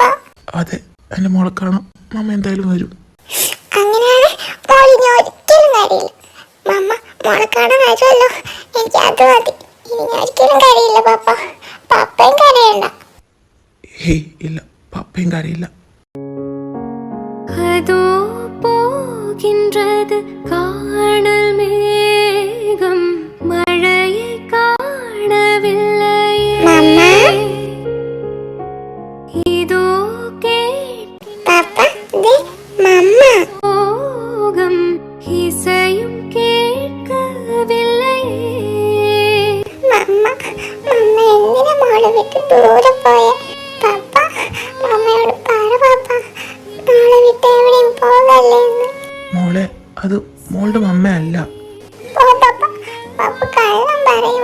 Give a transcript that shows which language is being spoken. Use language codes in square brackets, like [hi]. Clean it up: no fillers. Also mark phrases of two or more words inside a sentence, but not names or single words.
[ml] അതെ, എൻ്റെ മോളെ കാണാൻ മമ്മ എന്തായാലും വരും. അങ്ങനെയാണ് മോളിനി ഒരിക്കലും കരയില്ല. മമ്മ മോളെ കാണാൻ വരുമല്ലോ. എനിക്ക് അത് മതി. ഇനി ഞാൻ ഒരിക്കലും കരയില്ല പപ്പ. പപ്പയും കരയണ്ട. ഹേയ്, ഇല്ല, പപ്പയും കരയില്ല. [ta] அதோ போகின்றது காணல் மேகம், மழையை காணவில்லையே. [ml] മമ്മ, [ta] இதோ [ml] പപ്പ, ദേ മമ്മ. [ta] கேட்கும் இசையும் கேட்கவில்லையே. [ml] മമ്മ എന്തിനാ മോളെ വിട്ട് ദൂരെ പോയെ? പപ്പ, മമ്മയോട് പറ പപ്പ, മോളെ വിട്ട് എവിടെയും പോകല്ലേ എന്ന്. മോളെ, അത് മോളുടെ മമ്മയല്ല. ഓ പപ്പ, പപ്പ കള്ളം പറയും.